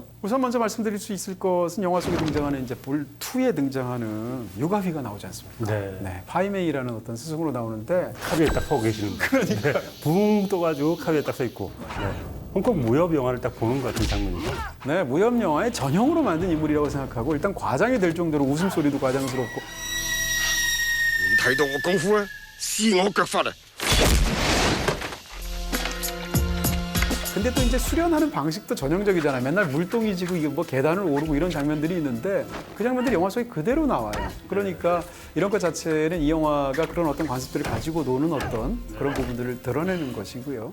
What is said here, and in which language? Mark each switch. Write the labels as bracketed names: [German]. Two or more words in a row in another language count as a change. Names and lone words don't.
[Korean] 우선 먼저 말씀드릴 수 있을 것은 영화 속에 등장하는 이제 볼 2에 등장하는 유가휘가 나오지 않습니까? 네. 파이메이라는 어떤 스승으로 나오는데 카비에 딱 서고 계시는 그러니까 붕 떠가지고 카비에 딱 서 있고 홍콩 무협 영화를 딱 보는 것 같은 장면이죠. 네, 무협 영화의 전형으로 만든 인물이라고 생각하고 일단 과장이 될 정도로 웃음소리도 과장스럽고 [Cantonese] 你睇到我功夫咧，試我腳法啊！ [Korean] 근데 또 이제 수련하는 방식도 전형적이잖아요. 맨날 물동이 지고 이게 뭐 계단을 오르고 이런 장면들이 있는데 그 장면들이 영화 속에 그대로 나와요. 그러니까 이런 것 자체는 이 영화가 그런 어떤 관습들을 가지고 노는 어떤 그런 부분들을 드러내는 것이고요.